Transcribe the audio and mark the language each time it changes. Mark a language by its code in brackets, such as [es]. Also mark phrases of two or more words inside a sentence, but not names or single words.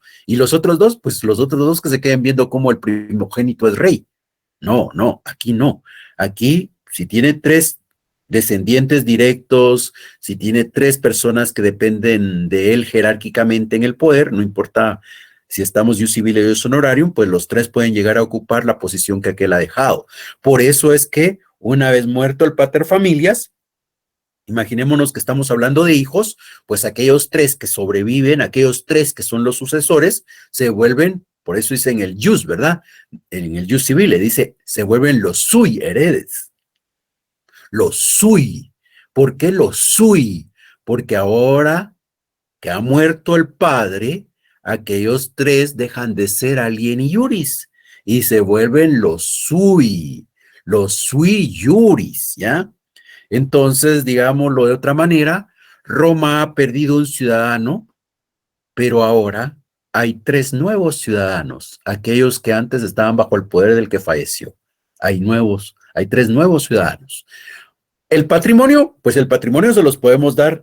[es] Y los otros dos, pues los otros dos que se queden viendo cómo el primogénito es rey. No, no, aquí no. Aquí, si tiene 3 descendientes directos, si tiene 3 personas que dependen de él jerárquicamente en el poder, no importa si estamos [la] ius civile [es] o [la] ius honorarium, [es] pues los 3 pueden llegar a ocupar la posición que aquel ha dejado. Por eso es que una vez muerto el [la] pater familias, [es] imaginémonos que estamos hablando de hijos, pues aquellos 3 que sobreviven, aquellos 3 que son los sucesores, se vuelven, por eso dice en el ius, ¿verdad? En el [la] ius civile [es] dice, se vuelven los [la] sui heredes. [es] Los sui. ¿Por qué los sui? Porque ahora que ha muerto el padre, aquellos 3 dejan de ser [la] alieni iuris [es] y se vuelven los [la] sui iuris, [es] ¿ya? Entonces, digámoslo de otra manera, Roma ha perdido un ciudadano, pero ahora hay 3 nuevos ciudadanos, aquellos que antes estaban bajo el poder del que falleció. Hay 3 nuevos ciudadanos. El patrimonio, pues el patrimonio se los podemos dar.